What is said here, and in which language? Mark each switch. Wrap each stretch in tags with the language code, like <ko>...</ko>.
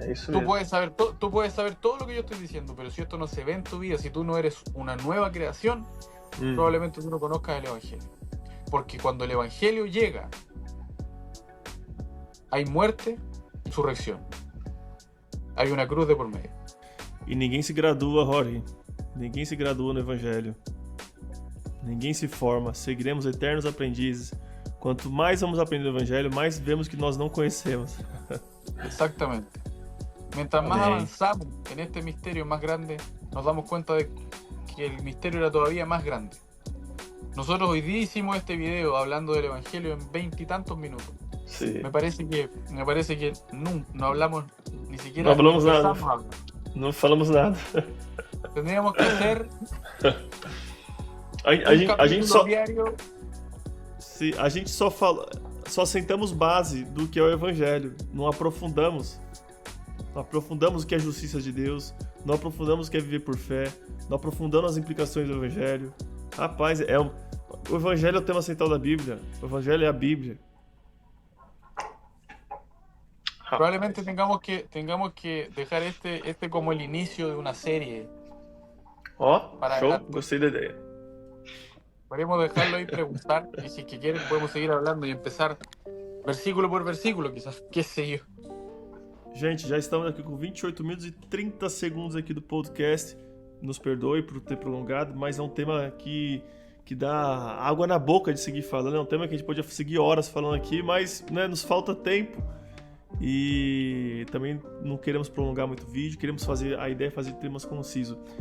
<es>Tú puedes saber todo lo que yo estoy diciendo, pero si esto no se ve en tu vida, si tú no eres una nueva creación, probablemente tú no conozcas el Evangelio. Porque cuando el Evangelio llega, hay muerte y resurrección. Hay una cruz de por medio.</es> <pt>E ninguém se gradua, Jorge. Ninguém se gradua no Evangelho. Ninguém se forma. Seguiremos eternos aprendizes. Quanto mais vamos aprender o Evangelho, mais vemos que nós não conhecemos.</pt> <es>Exactamente. Mientras más avanzamos en este misterio más grande, nos damos cuenta de que el misterio era todavía más grande. Nosotros hoy día hicimos este video hablando del Evangelio en 20 y tantos minutos. Sí. Me parece que no hablamos ni siquiera. No hablamos nada.</es> <pt>Não falamos nada.</pt> <es>Tendríamos que hacer</es> <pt>a gente só diário. Sim, a gente só sentamos base do que é o Evangelho. Não aprofundamos. Não aprofundamos o que é a justiça de Deus. Não aprofundamos o que é viver por fé. Não aprofundamos as implicações do Evangelho. Rapaz, o Evangelho é o tema central da Bíblia. O Evangelho é a Bíblia.</pt> <es>Probablemente tengamos que dejar este como el inicio de una serie.</es> <pt>Show, gostei da ideia.</pt> <es>Podemos dejarlo ahí preguntar y si es que quieren podemos seguir hablando y empezar versículo por versículo, quizás, qué sé yo.</es> <pt>Gente, já estamos aqui com 28 minutos e 30 segundos aqui do podcast. Nos perdoe por ter prolongado, mas é um tema que dá água na boca de seguir falando. É um tema que a gente podia seguir horas falando aqui, mas né, nos falta tempo. E também não queremos prolongar muito o vídeo, a ideia é fazer temas concisos.</pt>